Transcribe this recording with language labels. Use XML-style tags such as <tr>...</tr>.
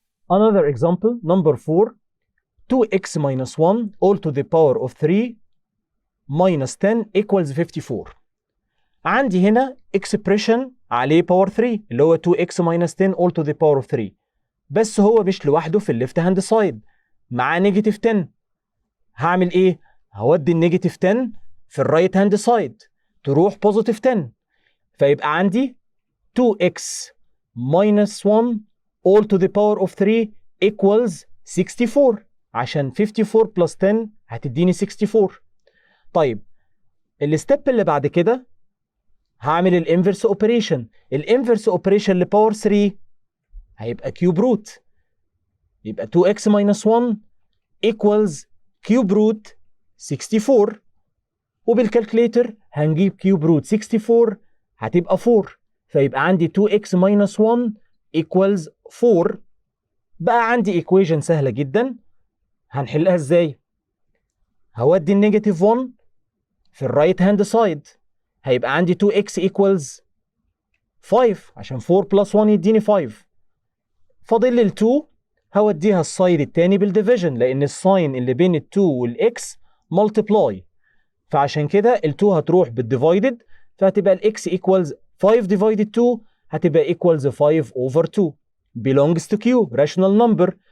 <en>Another example, number 4. 2x minus 1 all to the power of 3 minus 10 equals 54.</en> <ar>عندي هنا expression عليه power 3 اللي هو</ar> <en>2x minus 10 all to the power of 3.</en> <ar>بس هو مش لوحده في الليفت هاند سايد، معاه نيجاتيف 10. هعمل ايه؟ هودي النيجاتيف 10 في الرايت هاند سايد تروح بوزيتيف 10. فيبقى عندي</ar> <en>2x minus 1 all to the power of 3 equals 64</en> <ar>عشان</ar> <en>54 plus 10</en> <ar>هتديني 64. طيب الستيب اللي بعد كده هعمل الانفرس اوبريشن. الانفرس اوبريشن لباور 3 هيبقى كيوب روت. يبقى</ar> <en>2x minus 1 equals</en> <ar>كيوب روت 64. وبالكالكليتر هنجيب كيوب روت 64 هتبقى 4. فيبقى عندي</ar> <en>2x minus 1 equals 4.</en> <ar>بقى عندي ايكويجن سهلة جدا. هنحلها ازاي؟ هودي النيجاتيف 1 في الرايت هاند سايد. هيبقى عندي</ar> <en>2x equals 5</en> <ar>عشان</ar> <en>4 plus 1</en> <ar>يديني 5. فاضل لي ال 2 هوديها السايد التاني بالديفيجن لان الساين اللي بين ال 2 والاكس ملتبلاي. فعشان كده ال 2 هتروح بالديفايدد فهتبقى الاكس</ar> <en>equals 5 divided 2 هتبقى equals 5 over 2 belongs to Q rational number.</en>